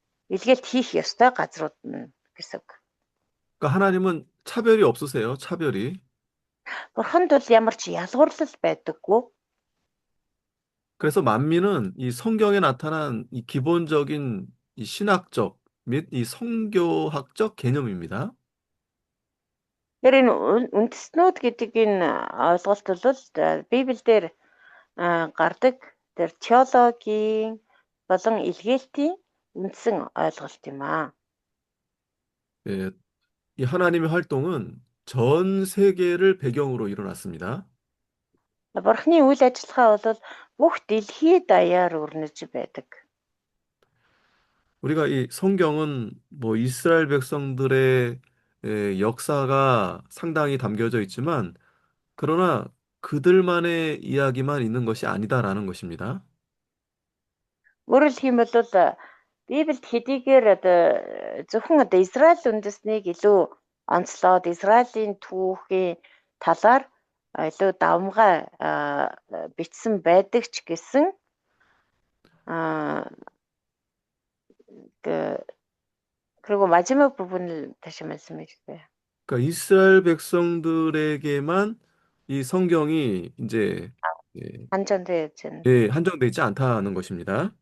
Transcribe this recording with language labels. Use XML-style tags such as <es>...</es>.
<mn>илгээлт хийх ёстой газрууд нь гэсэн үг.</mn> <ko>그러니까 하나님은 차별이 없으세요. 차별이.</ko> <mn>Бурханд бол ямар ч ялгуурлал байдаггүй.</mn> <ko>그래서 만민은 이 성경에 나타난 이 기본적인 이 신학적 및 이 성교학적 개념입니다.</ko> <mn>Тэр энэ үндэстнүүд гэдэг энэ ойлголт бол Библиэлд гардаг тэр теологийн болон илгээлтийн үндсэн ойлголт юм аа.</mn> <ko>예, 이 하나님의 활동은 전 세계를 배경으로 일어났습니다.</ko> <mn>Бурхны үйл ажиллагаа бол бүх дэлхий даяар өрнөж байдаг.</mn> <ko>우리가 이 성경은 뭐 이스라엘 백성들의 역사가 상당히 담겨져 있지만 그러나 그들만의 이야기만 있는 것이 아니다라는 것입니다.</ko> <mn>Өөрөөр хэлбэл Библиэд хэдийгээр зөвхөн Израиль үндэстнийг илүү онцлоод Израилийн түүхийн талаар илүү давмгай бичсэн байдаг ч гэсэн</mn> <ko>그 그리고 마지막 부분을 다시 말씀해 주세요. 그러니까 이스라엘 백성들에게만 이 성경이 이제 예, 한전되어진. 한정되어 있지 않다는 것입니다.</ko>